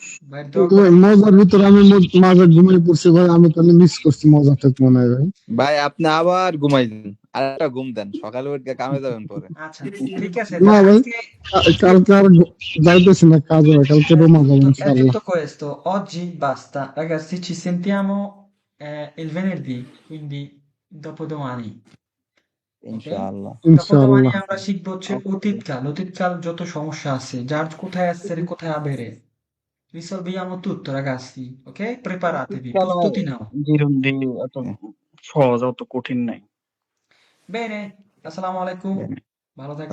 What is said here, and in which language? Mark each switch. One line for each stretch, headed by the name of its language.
Bangla: ভাইয়ের দোয়া করে মজার ভিতরে আমি মাঝে ঘুমিয়ে পড়ছি ভাই, আমি তাহলে মিস করছি মজাটা মনে হয় ভাই। ভাই আপনি আবার ঘুমাইছেন, আর একটা ঘুম দেন, সকালে উঠে কামে যাবেন পরে। আচ্ছা ঠিক আছে, না ভাই, আজকে কালকে আর যাইতেছি না কাজে ভাই, কালকে রোমা যাবো
Italian: è
Bangla: ইনশাল্লাহ।
Italian: tutto questo, oggi basta ragazzi, ci sentiamo il venerdì, quindi dopodomani, ok?
Bangla: ইনশাআল্লাহ।
Italian: dopodomani
Bangla: ইনশাল্লাহ। আমরা শিখবো হচ্ছে অতীতকাল যত সমস্যা আছে, যার কোথায় আসছে কোথায় আবেরে,
Italian: risolviamo tutto ragazzi, ok? Preparatevi,
Bangla: প্রস্তুতি নাও। জীবন দিন অত সহজ, অত কঠিন নাই। bene, আসসালামু আলাইকুম, ভালো থাকেন,